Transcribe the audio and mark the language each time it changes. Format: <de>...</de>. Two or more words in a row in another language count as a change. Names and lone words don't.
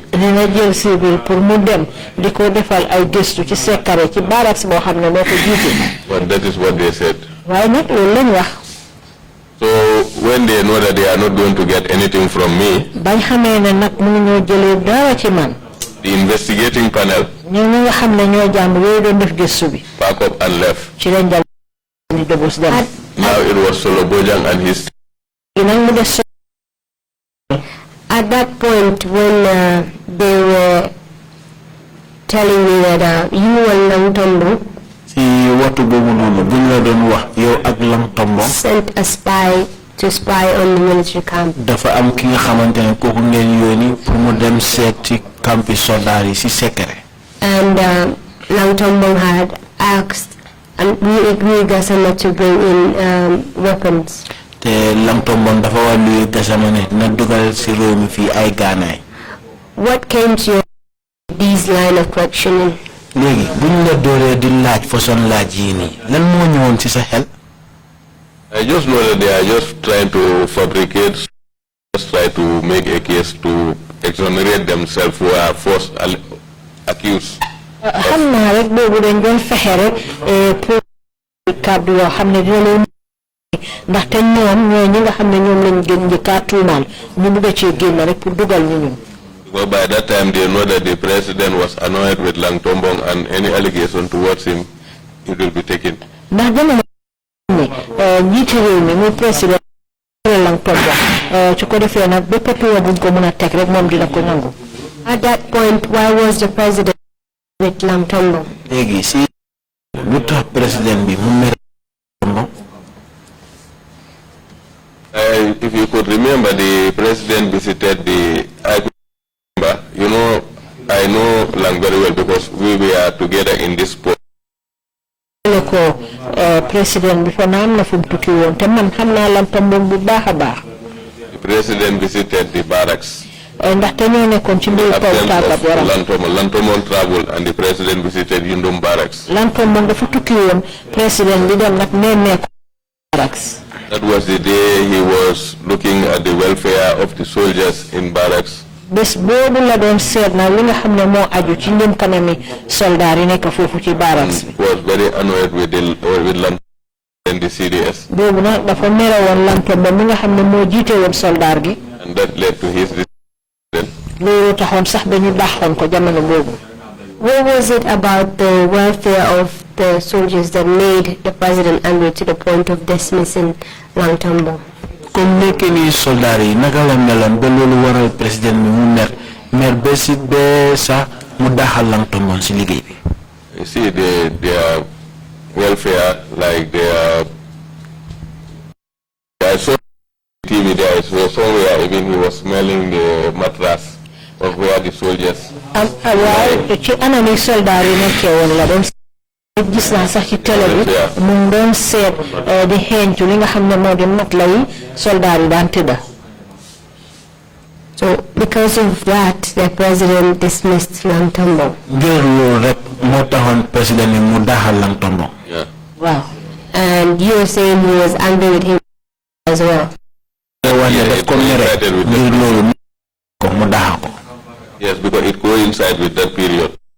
<wo>dina jël civil pour mu dem di ko defal ay gëstu ci sekkare ci barracks boo xam ne moo ko jiite.</wo> <en>But that is what they said.</en> <wo>waaye nag loolu lañ wax.</wo> <en>So when they know that they are not going to get anything from me,</en> <wo>bañ xamee ne nag mu ñoo jëlee dara ci man.</wo> <en>the investigating panel</en> <wo>ñi nga xam ne ñoo jàng yooyu doon def gëstu bi.</wo> <en>pack up and left.</en> <wo>ci lañ dal di debus dem.</wo> <en>Now it was Solo Bojang and his.</en> <wo>nag mu des.</wo> <en>At that point, when they were telling me that you and Lantombo</en> <wo>si waxtu boobu noonu buñ la doon wax yow ak Lantombo</wo> <en>sent a spy to spy on the military camp.</en> <wo>dafa am ki nga xamante ne kooku ngeen yónni pour mu dem seet ci campi soldat yi si secret.</wo> <en>And Lantombo had asked, and we agreed Gassama to bring in weapons.</en> <wo>te Lantombo dafa wax luy Gassama ne na dugal si réew mi fii ay gaanaay.</wo> <en>What came to your these line of questioning?</en> <wo>léegi buñ la dooree di laaj façon laaj yii nii lan moo ñëwoon ci sa xel.</wo> <en>I just know that they are just trying to fabricate, just try to make a case to exonerate themselves who are false accused.</en> <wo>xam naa rek boobu dañ doon fexe rek pour kàddu yoo xam ne dina leen ndaxte ñoom ñooy ñi nga xam ne ñoom lañ gën njëkkaa tuumaal ñu bëgg cee génn rek pour dugal ñu ñun.</wo> <en>Because by that time they know that the president was annoyed with Langtombong and any allegation towards him, it will be taken.</en> <wo>ndax jamono ne njiiti réew mi muy président Langtombong su ko defee nag bépp tuuma buñ ko mën a teg rek moom dina ko nangu.</wo> <en>At that point, why was the president with Langtombo?</en> <wo>léegi si lu tax président bi mu mere Lantombo.</wo> <en>If you could remember, the president visited I know Lang very well because we were together in this post.</en> <wo>ko président bi fa naam na fu mu tukki woon te man xam naa Lantombo bu baax a baax.</wo> <en>The president visited the barracks.</en> <wo>ndaxte ñoo nekkoon ci mbiru kaw tàggat yaram.</wo> <en>Lantombo traveled and the president visited Yundum barracks.</en> <wo>Lantombo dafa tukki woon président bi dem nag nemmeeku barracks.</wo> <en>That was the day he was looking at the welfare of the soldiers in barracks.</en> <wo>bés boobu la doon seet na li nga xam ne moo aju ci njëm kanami soldaar yi nekk foofu ci barracks bi.</wo> <en>He was very annoyed with Lantombo and the CDS.</en> <wo>boobu nag dafa mere woon Lantombo mi nga xam ne moo jiite woon soldaar gi.</wo> <en>And that led to his decision.</en> <wo>loolu taxoon sax dañu dàqoon ko jamono boobu.</wo> <en>What was it about the welfare of the soldiers that made the president angry to the point of dismissing Lantombo?</en> <wo>comme nekk nii soldaar yi naka la meloon ba loolu waral président bi mu mer ba si ba sax mu daaxal Lantombo si liggéey bi.</wo> <en>You see, their welfare, like I saw TV there, so somewhere even he was smelling the mattress of where the soldiers.</en> <wo>waaye ci anami soldaar yi nekkee woon la doon gis naa sax ci télé bi mu ngi doon seet di xeeñtu li nga xam ne moo di mat la yi soldaar yi daan tëdda.</wo> <en>So because of that, the president dismissed Langtombo. Yeah. Wow. And you were saying he was angry with him as well. Yes, because it coincides with that period.</en>